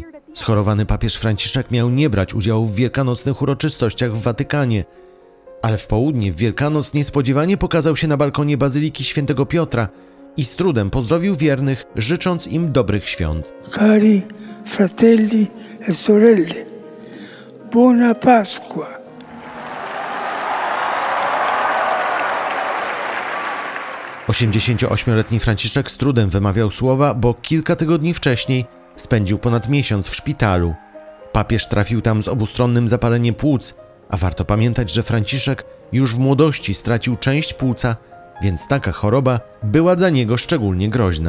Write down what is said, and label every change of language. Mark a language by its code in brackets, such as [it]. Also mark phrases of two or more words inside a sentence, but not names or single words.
[pl] Schorowany papież Franciszek miał nie brać udziału w wielkanocnych uroczystościach w Watykanie, ale w południe w Wielkanoc niespodziewanie pokazał się na balkonie Bazyliki Świętego Piotra i z trudem pozdrowił wiernych, życząc im dobrych świąt. [it] Cari fratelli e sorelle, buona Pasqua. [pl] Osiemdziesięcioośmioletni Franciszek z trudem wymawiał słowa, bo kilka tygodni wcześniej spędził ponad miesiąc w szpitalu. Papież trafił tam z obustronnym zapaleniem płuc, a warto pamiętać, że Franciszek już w młodości stracił część płuca, więc taka choroba była dla niego szczególnie groźna.